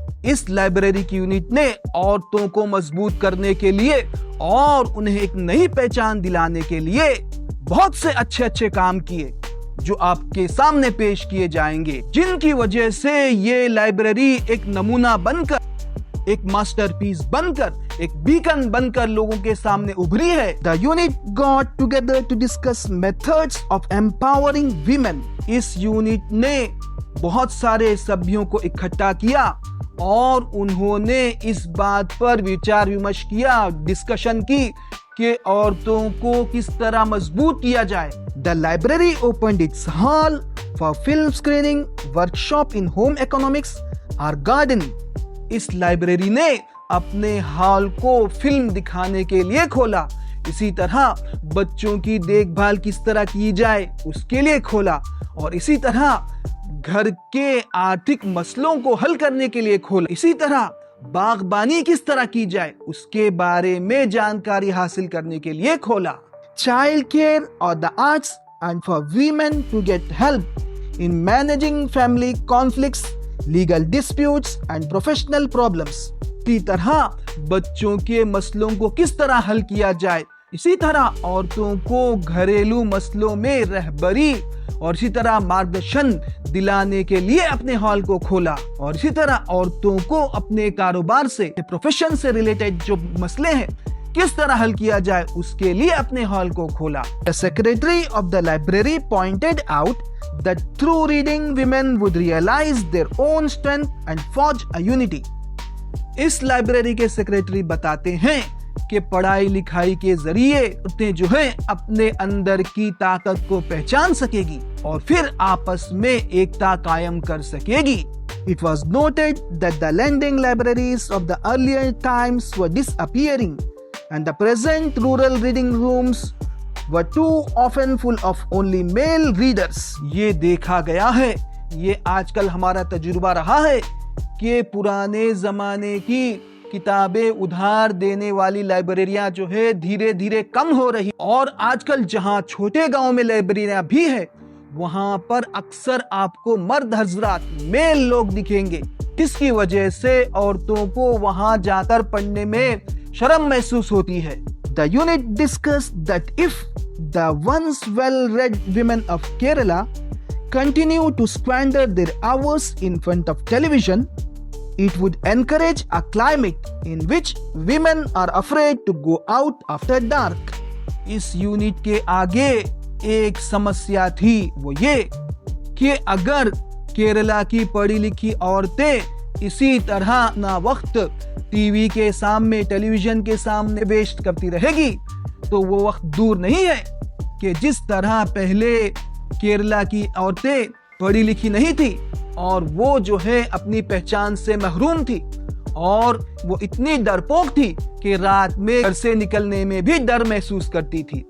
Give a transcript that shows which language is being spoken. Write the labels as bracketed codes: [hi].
[hi] इस लाइब्रेरी की यूनिट ने औरतों को मजबूत करने के लिए और उन्हें एक नई पहचान दिलाने के लिए बहुत से अच्छे अच्छे काम किए जो आपके सामने पेश किए जाएंगे, जिनकी वजह से ये लाइब्रेरी एक नमूना बनकर, एक मास्टरपीस बनकर, एक बीकन बनकर लोगों के सामने उभरी है। [en] The unit got together to discuss methods of empowering women. [hi] इस यूनिट ने बहुत सारे सभ्यों को इकट्ठा किया और उन्होंने इस बात पर विचार विमर्श किया, डिस्कशन की कि औरतों को किस तरह मजबूत किया जाए। [en] The library opened its hall for film screening, workshop in home economics or gardening. [hi] इस लाइब्रेरी ने अपने हॉल को फिल्म दिखाने के लिए खोला, इसी तरह बच्चों की देखभाल किस तरह की जाए उसके लिए खोला और इसी तरह घर के आर्थिक मसलों को हल करने के लिए खोला, इसी तरह बागबानी किस तरह की जाए उसके बारे में जानकारी हासिल करने के लिए खोला। [en] Child care और the arts and for women to get help in managing family conflicts, legal disputes and professional problems. [hi] इसी तरह बच्चों के मसलों को किस तरह हल किया जाए, इसी तरह औरतों को घरेलू मसलों में रहबरी और इसी तरह मार्गदर्शन दिलाने के लिए अपने हॉल को खोला, और इसी तरह औरतों को अपने कारोबार से, प्रोफेशन से रिलेटेड जो मसले हैं किस तरह हल किया जाए उसके लिए अपने हॉल को खोला. [en] The secretary of the library pointed out that through reading women would realize their own strength and forge a unity. [hi] इस लाइब्रेरी के सेक्रेटरी बताते हैं कि पढ़ाई लिखाई के जरिए औरतें जो है अपने अंदर की ताकत को पहचान सकेगी और फिर आपस में एकता कायम कर सकेगी. [en] It was noted that the lending libraries of the earlier times were disappearing and the present rural reading rooms were too often full of only male readers. [hi] ये देखा गया है, ये आजकल हमारा तजुर्बा रहा है कि पुराने जमाने की किताबें उधार देने वाली लाइब्रेरियां जो है धीरे धीरे कम हो रही, और आजकल जहां छोटे गांव में लाइब्रेरियां भी है वहां पर अक्सर आपको मर्द हजरात, मेल लोग दिखेंगे, जिसकी वजह से औरतों को वहां जाकर पढ़ने में शर्म महसूस होती है. [en] The unit discussed that if the once well-read women of Kerala continue to squander their hours in front of television, it would encourage a climate in which women are afraid to go out after dark. [hi] इस unit के आगे एक समस्या थी, वो ये कि अगर केरला की पढ़ी लिखी औरतें इसी तरह ना वक्त टीवी के सामने, टेलीविजन के सामने वेस्ट करती रहेगी तो वो वक्त दूर नहीं है कि जिस तरह पहले केरला की औरतें पढ़ी लिखी नहीं थी और वो जो है अपनी पहचान से महरूम थी और वो इतनी डरपोक थी कि रात में घर से निकलने में भी डर महसूस करती थी.